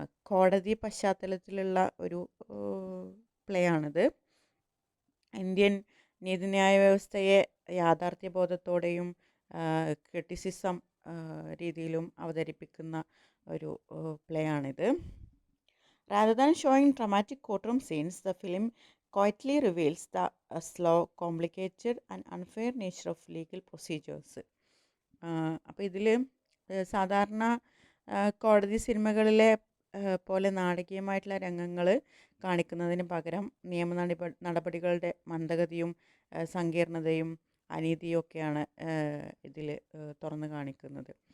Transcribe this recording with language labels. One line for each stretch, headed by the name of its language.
Malayalam: കോടതി പശ്ചാത്തലത്തിലുള്ള ഒരു പ്ലേ ആണിത്. ഇന്ത്യൻ നീതിന്യായ വ്യവസ്ഥയെ യാഥാർത്ഥ്യബോധത്തോടെയും ക്രിറ്റിസിസം രീതിയിലും അവതരിപ്പിക്കുന്ന ഒരു പ്ലേ ആണിത്.
English: Rather than showing dramatic courtroom scenes, the film quietly reveals the slow, complicated and unfair nature of legal procedures.
Malayalam: അപ്പോൾ ഇതിൽ സാധാരണ കോടതി സിനിമകളിലെ പോലെ നാടകീയമായിട്ടുള്ള രംഗങ്ങൾ കാണിക്കുന്നതിന് പകരം നിയമ നടപടികളുടെ മന്ദഗതിയും സങ്കീർണതയും അനീതിയും ഒക്കെയാണ് ഇതിൽ തുറന്നു കാണിക്കുന്നത്.